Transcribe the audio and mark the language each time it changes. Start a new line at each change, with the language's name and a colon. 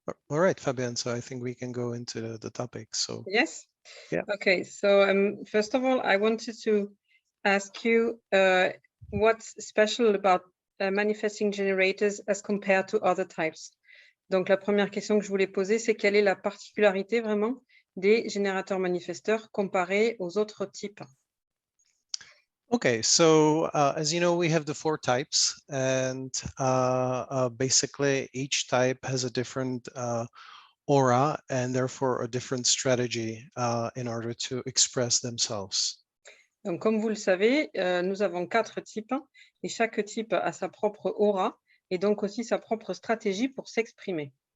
English: All right, Fabian, so I think we can go into the topic. So yes. Yeah. Okay, so first of all, I wanted to ask you what's special about manifesting generators as compared to other types.
French: Donc la première question que je voulais poser, c'est quelle est la particularité vraiment des générateurs manifesteurs comparés aux autres types?
English: Okay, so as you know, we have the 4 types, and basically each type has a different aura and therefore a different strategy in order to express themselves.
French: Donc comme vous le savez, nous avons 4 types et chaque type a sa propre aura et donc aussi sa propre stratégie pour s'exprimer.